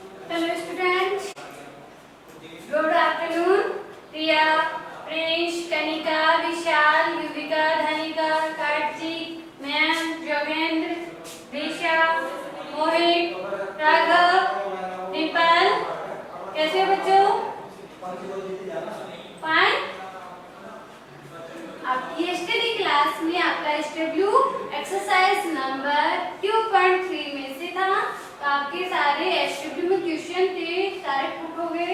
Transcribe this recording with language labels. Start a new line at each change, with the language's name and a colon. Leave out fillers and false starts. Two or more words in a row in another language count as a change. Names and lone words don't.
English: Hello students, good afternoon. Priya, Prince, Kanika, Vishal, Yuvika, Dhanika, Kartik, Ma'am, Jogendra, Disha, Mohit, Raghav, Dipal,
Hindi: कैसे हो बच्चों? फाइन। आपकी
English: yesterday class
Hindi: में आपका
English: SW exercise number
Hindi: 2.3 में से था। तो आपके सारे एसडब्ल्यू में क्वेश्चन थे, सारे पुट हो गए।